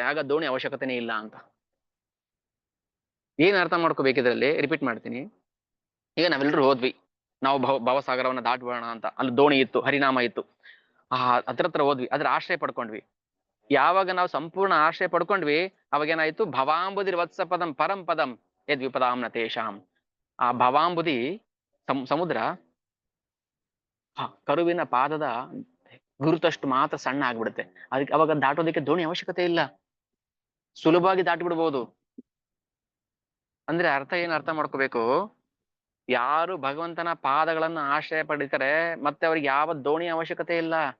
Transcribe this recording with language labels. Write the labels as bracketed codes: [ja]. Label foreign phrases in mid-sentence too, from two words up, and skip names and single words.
[kn] ಆಗ ದೋಣಿ ಅವಶ್ಯಕತೆನೇ ಇಲ್ಲ ಅಂತ. ಏನ್ ಅರ್ಥ ಮಾಡ್ಕೋಬೇಕಿದ್ರಲ್ಲಿ? ರಿಪೀಟ್ ಮಾಡ್ತೀನಿ. ಈಗ ನಾವೆಲ್ಲರೂ ಹೋದ್ವಿ, ನಾವು ಭವಸಾಗರವನ್ನ ದಾಟ್ಬೋಣ ಅಂತ. ಅಲ್ಲಿ ದೋಣಿ ಇತ್ತು, ಹರಿನಾಮ ಇತ್ತು. ಹತ್ರ ಹೋದ್ವಿ, ಅದ್ರ ಆಶ್ರಯ ಪಡ್ಕೊಂಡ್ವಿ. ಯಾವಾಗ ನಾವು ಸಂಪೂರ್ಣ ಆಶ್ರಯ ಪಡ್ಕೊಂಡ್ವಿ, ಅವಾಗ ಏನಾಯ್ತು? [sa] ಭವಾಂಬುದಿರ್ ವತ್ಸ ಪದಂ ಪರಂ ಪದಂ ಯದ್ವಿಪದಾಂ ನ ತೇಷಾಂ. [kn] ಆ ಭವಾಂಬುದಿ ಸಮುದ್ರ ಕರುವಿನ ಪಾದದ ಗುರುತಷ್ಟು ಮಾತ್ರ ಸಣ್ಣ ಆಗ್ಬಿಡುತ್ತೆ. ಅದಕ್ಕೆ ಅವಾಗ ದಾಟೋದಕ್ಕೆ ದೋಣಿ ಅವಶ್ಯಕತೆ ಇಲ್ಲ, ಸುಲಭವಾಗಿ ದಾಟಿಬಿಡ್ಬೋದು. ಅಂದ್ರೆ ಅರ್ಥ ಮಾಡ್ಕೋಬೇಕು, ಯಾರು ಭಗವಂತನ ಪಾದಗಳನ್ನು ಆಶ್ರಯ ಪಡಿತಾರೆ ಮತ್ತೆ ಅವ್ರಿಗೆ ಯಾವ ದೋಣಿ ಅವಶ್ಯಕತೆ ಇಲ್ಲ.